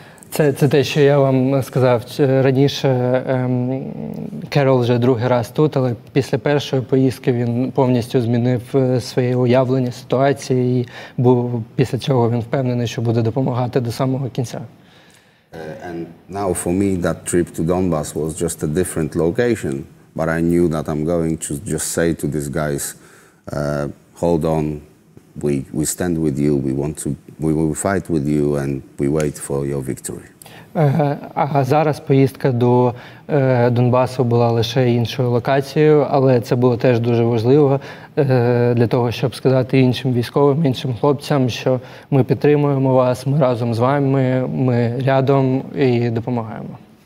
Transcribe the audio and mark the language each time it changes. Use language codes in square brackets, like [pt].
[uk] Це те, що я вам сказав раніше. Керол вже другий раз тут, але після першої поїздки він повністю змінив своє уявлення ситуації, і після чого він впевнений, що буде допомагати до самого кінця. [en] And now for me that trip to Donbass was just a different location, but I knew that I'm going to just say to these guys, hold on, we stand with you, we will fight with you, and we wait for your victory. [uk] А зараз поїздка до Донбасу була лише іншою локацією, але це було теж дуже важливо для того, щоб сказати іншим військовим, іншим хлопцям, що ми підтримуємо вас, ми разом з вами, ми рядом і допомагаємо.